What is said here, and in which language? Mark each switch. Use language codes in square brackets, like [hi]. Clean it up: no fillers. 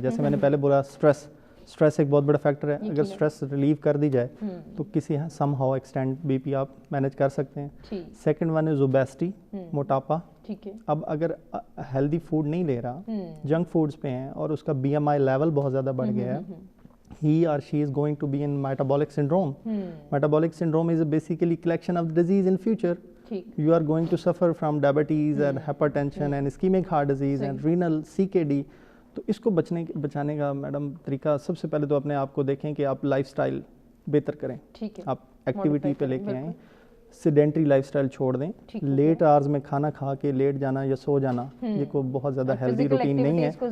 [ur] جیسے میں نے پہلے بولا اسٹریس ایک بہت بڑا فیکٹر ہے. اگر اسٹریس ریلیو کر دی جائے تو کسی some how extend B P آپ مینیج کر سکتے ہیں. [en] second one is obesity, [ur] موٹاپا. اب اگر ہیلدی فوڈ نہیں لے رہا, جنک فوڈز پہ ہیں, اور اس کا بی ایم آئی لیول بہت زیادہ بڑھ گیا ہے, [en] he or she is going to be in metabolic syndrome. Metabolic syndrome is basically collection of disease in future. You are going to suffer from diabetes and hypertension and ischemic heart disease and renal CKD. [ur] تو اس کو بچانے کا madam طریقہ سب سے پہلے تو اپنے آپ کو دیکھیں کہ آپ لائف سٹائل بہتر کریں, آپ ایکٹیویٹی پہ لے کے آئیں, سیڈینٹری لائف سٹائل چھوڑ دیں. لیٹ آورز میں کھانا کھا کے لیٹ جانا یا سو جانا یہ کوئی بہت زیادہ ہیلدی روٹین نہیں ہے.